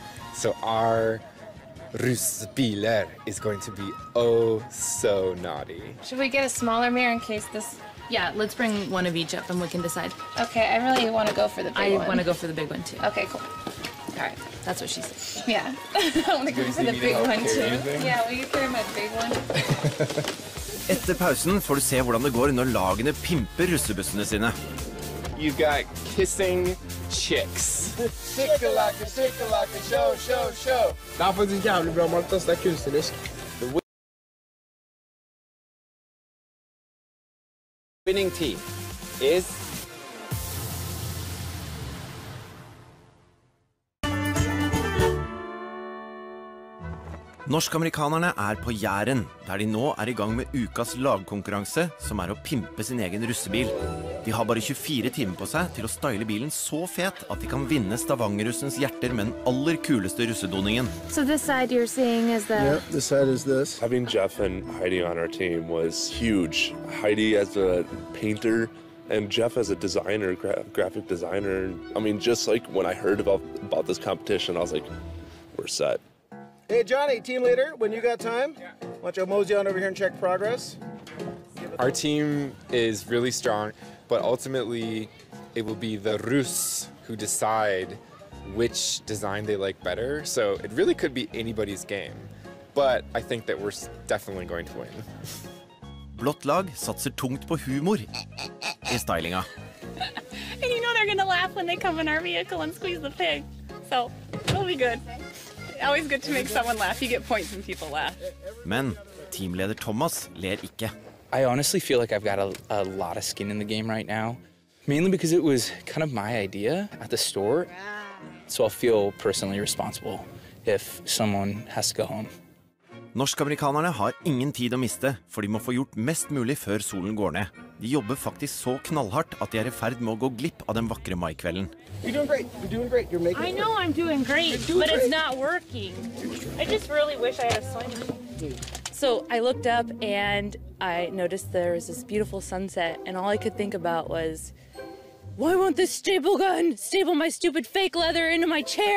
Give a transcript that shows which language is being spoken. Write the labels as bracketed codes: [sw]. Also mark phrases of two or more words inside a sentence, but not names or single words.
[en] So our Russbiler is going to be oh so naughty. Should we get a smaller mirror in case this... Yeah, let's bring one of each up and we can decide. Okay, I really want to go for the big one. I want to go for the big one too. Okay, cool. All right, that's what she said. Yeah, I want to go for the big one too. anything? Yeah, will you carry my big one? [no] Etter pausen får du se hvordan det går når lagene pimper russebussene sine. [en] You've got kissing chicks. Sikkelake, show, show, show. [no] Det er faktisk jævlig bra, Martas. Det er kunstnerisk. [en] Winning team is [no] Norsk-amerikanerne er på Jæren, der de nå er i gang med ukas lagkonkurranse, som er å pimpe sin egen russebil. De har bare 24 timer på seg til å style bilen så fet at de kan vinne Stavanger-russens hjerter med den aller kuleste russedoningen. [en] So this side you're seeing is the... Yep, this side is this. Having Jeff and Heidi on our team was huge. Heidi as a painter and Jeff as a designer, graphic designer. I mean, just like when I heard about this competition, I was like, we're set. Hey, Johnny, team leader, when you got time, why don't you mosey on over here and check progress? Our team is really strong, but ultimately it will be the Russ who decide which design they like better. So it really could be anybody's game, but I think that we're definitely going to win. [no] Blått lag satser tungt på humor i stylinga. [en] And you know they're gonna laugh when they come in our vehicle and squeeze the pig. So it'll be good. Always good to make someone laugh. You get points when people laugh. [no] Men teamleder Thomas ler ikke. [en] I honestly feel like I've got a lot of skin in the game right now, mainly because it was kind of my idea at the store. So I'll feel personally responsible if someone has to go home. [no] Norsk-amerikanerne har ingen tid å miste, for de må få gjort mest mulig før solen går ned. De jobber faktisk så knallhardt at de er i ferd med å gå glipp av den vakre maikvelden. [en] You're doing great. You're doing great. You're making I know I'm doing great, but it's not working. I just really wish I had a sewing machine. So I looked up and I noticed there was this beautiful sunset, and all I could think about was, why won't this staple gun staple my stupid fake leather into my chair?